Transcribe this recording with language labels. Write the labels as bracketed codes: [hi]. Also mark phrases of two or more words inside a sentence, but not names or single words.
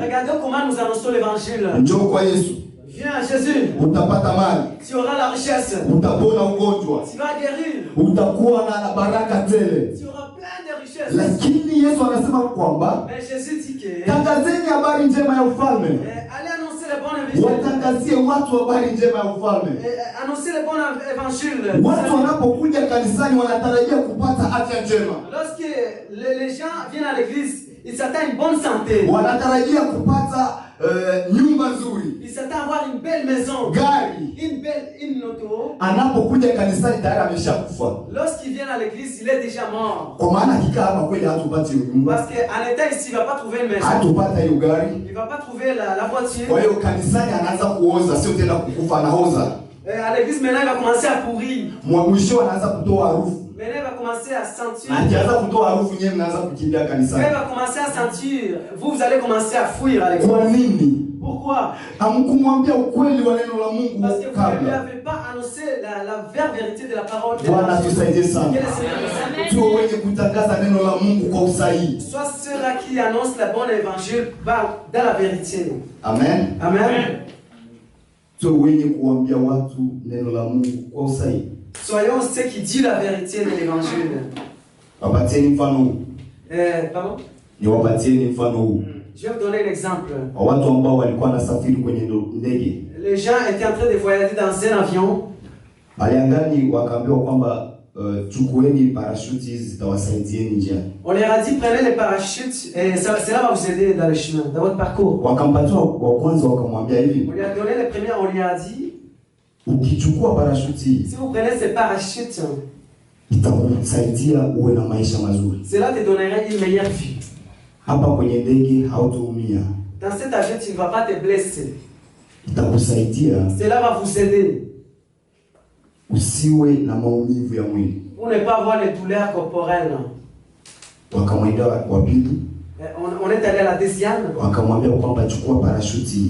[fr] Regardez comment nous annonçons l'évangile. [sw] Njoo kwa Yesu. [fr] Viens à Jésus. [sw] Utapata mali. [fr] Tu auras la richesse. [sw] Utapona ugonjwa. [fr] Tu vas guérir. [sw] Utakuwa na baraka tele. [fr] Tu auras plein de richesses. [sw] Lakini Yesu anasema kwamba [fr] Jésus dit que [sw] tangazeni habari njema ya ufalme. [fr] Allez annoncer les bonnes évangiles. [sw] Watangazie watu habari njema ya ufalme. [fr] Annoncer les bonnes évangiles. [sw] Watu wanapokuja kanisani wanatarajia kupata afya njema. [fr] Lorsque les gens viennent à l'église, ils s'attendent à une bonne santé. [sw] Wanatarajia kupata nyumba nzuri. [fr] Ils s'attendent à avoir une belle maison. [sw] Gari. [fr] Une auto. [sw] Anapokuja kanisani tayari ameshakufa. [fr] Lorsqu'il vient à l'église, il est déjà mort. [sw] Kwa maana hakika hapa kweli hatupati nyumba. [fr] Parce qu'en état ici, il va pas trouver une maison. [sw] Hatupata hiyo gari. [fr] Il va pas trouver la voiture. [sw] Kwa hiyo kanisani anaanza kuoza, sio tena kukufa, anaoza. [fr] À l'église maintenant, il va commencer à pourrir. [sw] Mwisho anaanza kutoa harufu. [fr] Maintenant, il va commencer à sentir. [sw] Akianza kutoa harufu nyewe mnaanza kukimbia kanisani. [fr] Il va commencer à sentir. Vous allez commencer à fuir à l'église. [sw] Kwa nini? [fr] Pourquoi? [sw] Hamkumwambia ukweli wa neno la Mungu [fr] Parce que vous ne lui [sw] kabla. [fr] avez pas annoncé la vraie vérité de la parole de [sw] Bwana tusaidie sana. [fr] Quel est ce [sw] Tuwe wenye kutangaza neno la Mungu kwa usahihi. [fr] Soit ceux-là qui annoncent la bonne évangile dans la vérité. Amen. [sw] Amen. Tuwe wenye kuambia watu neno la Mungu kwa usahihi. [fr] Soyons ceux qui disent la vérité de l'évangile. [sw] Wapatieni mfano huu. [fr] Pardon? [sw] Niwapatieni mfano huu. [fr] Je vais vous donner un exemple. [sw] Watu ambao walikuwa nasafiri kwenye ndege. [fr] Les gens étaient en train de voyager dans un avion. [sw] Aliangani wakaambiwa kwamba chukueni parachute zitawasaidieni njiani. [fr] On leur a dit prenez les parachutes et cela va vous aider dans le chemin, dans votre parcours. [sw] Wakampatia wa kwanza wakamwambia hivi. [fr] On lui a donné les premiers, on lui a dit [sw] ukichukua parachute [fr] si vous prenez ces parachutes, [sw] itakusaidia uwe na maisha mazuri. [fr] Cela te donnerait une meilleure vie. [sw] Hapa kwenye ndege hautaumia. [fr] Dans cet avion, tu ne vas pas te blesser. [sw] Itakusaidia. [fr] Cela va vous aider. [sw] Usiwe na maumivu ya mwili. [fr] Pour ne pas avoir les douleurs corporelles. [sw] Wakamwendea wa pili. [fr] On est allé à la deuxième. [sw] Wakamwambia kwamba chukua parachute.